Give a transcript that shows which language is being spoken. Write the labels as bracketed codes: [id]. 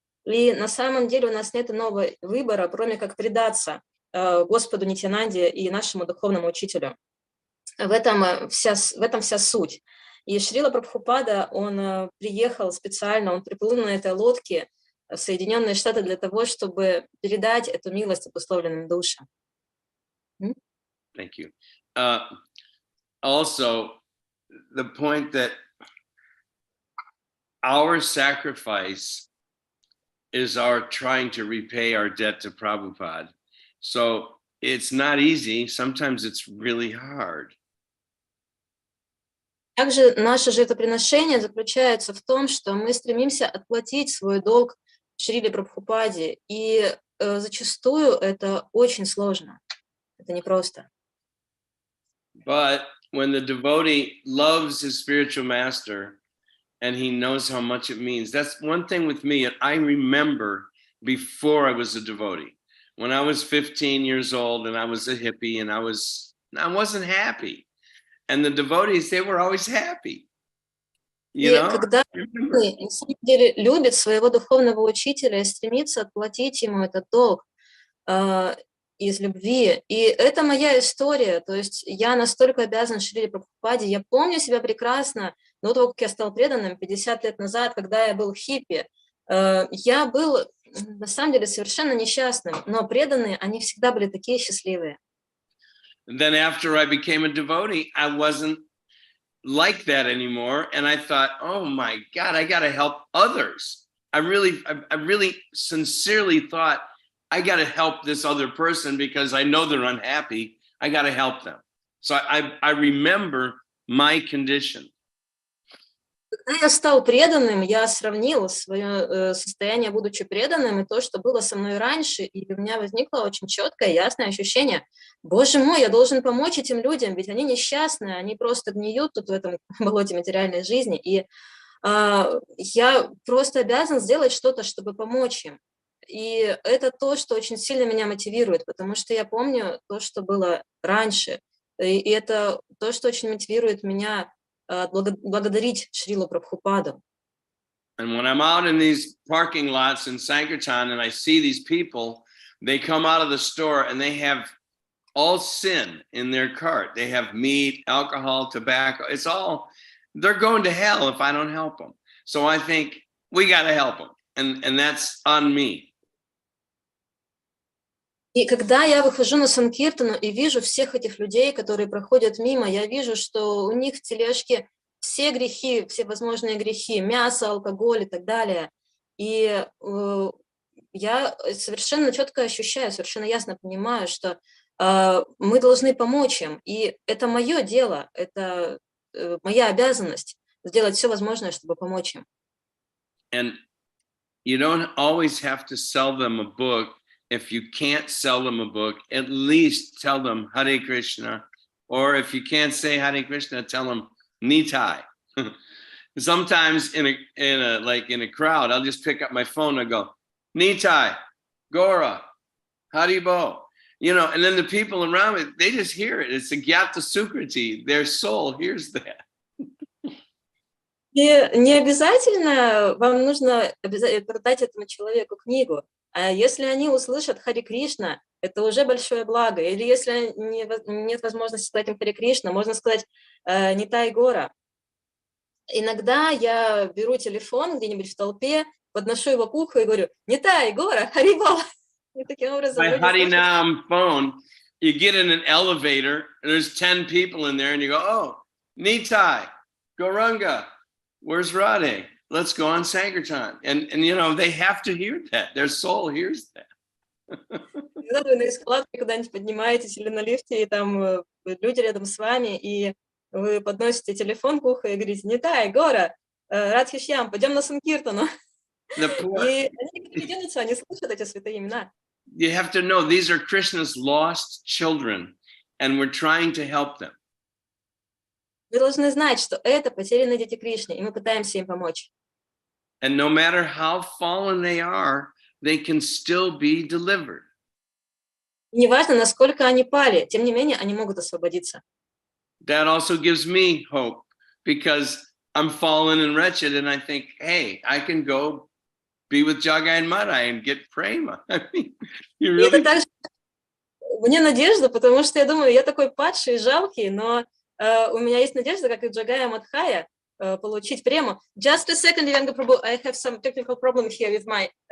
[ru] И на самом деле у нас нет иного выбора, кроме как предаться Господу Нитьянанде и нашему духовному учителю. В этом вся суть. И Шрила Прабхупада, он приехал специально, он приплыл на этой лодке в Соединенные Штаты для того, чтобы передать эту милость обусловленным душам. [en] Thank you. Also, the point that our sacrifice is our trying to repay our debt to Prabhupada. So it's not easy. Sometimes it's really hard. [ru] Также наше жертвоприношение заключается в том, что мы стремимся отплатить свой долг Шриле Прабхупаде, и зачастую это очень сложно, это непросто. [en] But when the devotee loves his spiritual master and he knows how much it means, that's one thing with me. I remember before I was a devotee, when I was 15 years old and I was a hippie and I wasn't happy. And the devotees, they were always happy. You know? [ru] Когда человек на самом деле любит своего духовного учителя и стремится отплатить ему этот долг из любви, и это моя история, то есть я настолько обязан Шриле Прабхупаде, я помню себя прекрасно, до того, как я стал преданным 50 лет назад, когда я был хиппи, я был на самом деле совершенно несчастным, но преданные, они всегда были такие счастливые. [en] And then after I became a devotee, I wasn't like that anymore. And I thought, oh my God, I got to help others. I really sincerely thought, I got to help this other person because I know they're unhappy. I got to help them. So I remember my condition. [ru] Когда я стал преданным, я сравнил свое состояние, будучи преданным, и то, что было со мной раньше, и у меня возникло очень четкое, ясное ощущение: Боже мой, я должен помочь этим людям, ведь они несчастные, они просто гниют тут в этом болоте материальной жизни, и я просто обязан сделать что-то, чтобы помочь им. И это то, что очень сильно меня мотивирует, потому что я помню то, что было раньше, и это то, что очень мотивирует меня благодарить Шрилу Прабхупаду. [en] And when I'm out in these parking lots in Sankirtan and I see these people, they come out of the store and they have all sin in their cart. They have meat, alcohol, tobacco. It's all, they're going to hell if I don't help them. So I think we got to help them. And that's on me. [ru] И когда я выхожу на Санкиртану и вижу всех этих людей, которые проходят мимо, я вижу, что у них в тележке все грехи, все возможные грехи, мясо, алкоголь и так далее. И я совершенно четко ощущаю, совершенно ясно понимаю, что мы должны помочь им. И это мое дело, это моя обязанность сделать все возможное, чтобы помочь им. [en] And you don't always have to sell them a book. If you can't sell them a book, at least tell them Hare Krishna. Or if you can't say Hare Krishna, tell them Nitai. Sometimes in a crowd, I'll just pick up my phone and go, Nitai, Gora, Haribo. You know, and then the people around me, they just hear it. It's a Gyata Sukriti. Their soul hears that. [ru] И не обязательно вам нужно продать этому человеку книгу. А если они услышат Харе Кришна, это уже большое благо. Или если нет возможности сказать им Харе Кришна, можно сказать Нитай Гора. Иногда я беру телефон где-нибудь в толпе, подношу его к уху и говорю: Нитай Гора, Харибол. И таким образом [en] My Harinam phone, you get in an elevator, and there's 10 people in there, and you go, oh, Nitai, Goranga, where's Radhe? Let's go on Sankirtan. And you know, they have to hear that. Their soul hears that. [ru] Когда вы на эскалаторе куда-нибудь поднимаетесь или на лифте, и там люди рядом с вами, и вы подносите телефон к уху и говорите: Нитай, Гора, Радхишьям, пойдем на Санкиртану. И они никуда не денутся, они слышат эти святые имена. [en] you have to know these are Krishna's lost children, and we're trying to help them. [ru] Вы должны знать, что это потерянные дети Кришны, и мы пытаемся им помочь. [en] And no matter how fallen they can still be delivered. [ru] Неважно, насколько они пали, тем не менее, они могут освободиться. [en] That also gives me hope, because I'm fallen and wretched, and I think, hey, I can go be with Jagai and Madai and get prema. I mean, you [ru] И это [en] really... [ru] также мне надежда, потому что я думаю, я такой падший, жалкий, но у меня есть надежда, как и Джагая Мадхая, получить прему. [en] Just a second, Дивьянга Прабху, I have some technical problem here with my...